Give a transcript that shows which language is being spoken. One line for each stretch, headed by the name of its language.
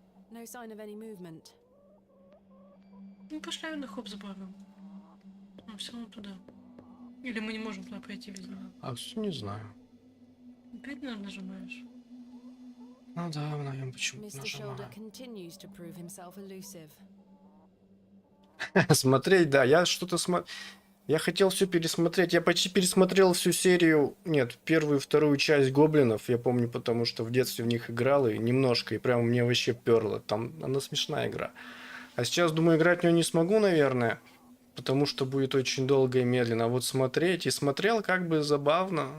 English: No sign of any movement.
Russian: Ну, пошли на хоп с Барроw. А, все равно туда. Или мы не можем туда пройти без него. А все не знаю. Опять, наверное, нажимаешь? Ну да, наверное, почему-то
English: Mr.
Russian: нажимаю.
English: Shoulder continues to prove himself elusive.
Russian: Смотреть, да, я что-то Я хотел все пересмотреть. Я почти пересмотрел всю серию. Нет, первую и вторую часть гоблинов. Я помню, потому что в детстве в них играл и немножко, и прямо мне вообще перло. Там она смешная игра. А сейчас, думаю, играть в нее не смогу, наверное, потому что будет очень долго и медленно. А вот смотреть, и смотрел как бы забавно.